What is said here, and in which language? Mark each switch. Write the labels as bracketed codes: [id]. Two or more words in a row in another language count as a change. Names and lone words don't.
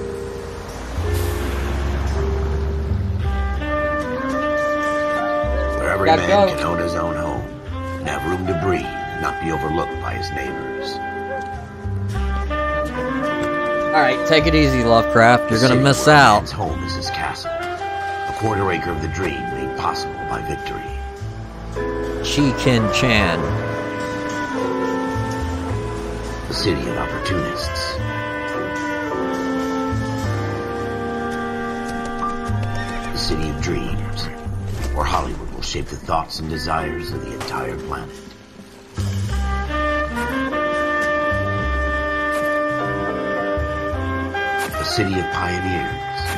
[en] Wherever Every Gotta man go. can own his own home and have room to breathe and not be overlooked by his neighbors. Alright, take it easy, Lovecraft. You're The gonna city miss where a out. man's home is his castle, a quarter acre of the dream made possible by victory. Chi-Kin Chan. The city of opportunists. The city of dreams, where Hollywood will shape the thoughts and desires of the entire planet. The city of pioneers.